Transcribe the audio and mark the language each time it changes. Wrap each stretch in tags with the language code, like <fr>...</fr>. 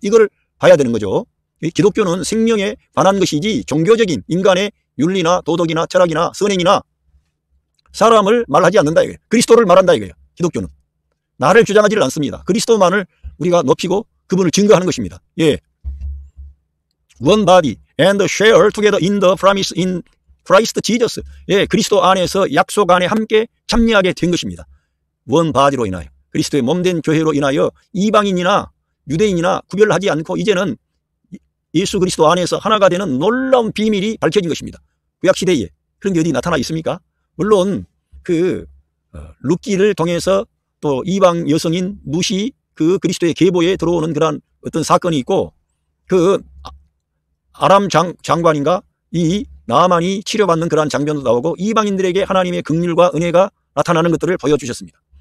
<ko>이걸 봐야 되는 거죠. 기독교는 생명에 관한 것이지 종교적인 인간의 윤리나 도덕이나 철학이나 선행이나 사람을 말하지 않는다 이거예요. 그리스도를 말한다 이거예요. 기독교는 나를 주장하지를 않습니다. 그리스도만을 우리가 높이고 그분을 증거하는 것입니다.</ko> <en>예, one body and share together in the promise in Christ Jesus.</en> <ko>예, 그리스도 안에서 약속 안에 함께 참여하게 된 것입니다. one body로 인하여 그리스도의 몸된 교회로 인하여 이방인이나 유대인이나 구별하지 않고 이제는 예수 그리스도 안에서 하나가 되는 놀라운 비밀이 밝혀진 것입니다. 구약시대에 그런 게 어디 나타나 있습니까? 물론 그 룻기를 통해서 또 이방 여성인 룻이 그 그리스도의 계보에 들어오는 그런 어떤 사건이 있고 그 아람 장관인가 이 나아만이 치료받는 그러한 장면도 나오고 이방인들에게 하나님의 긍휼과 은혜가 나타나는 것들을 보여주셨습니다.</ko>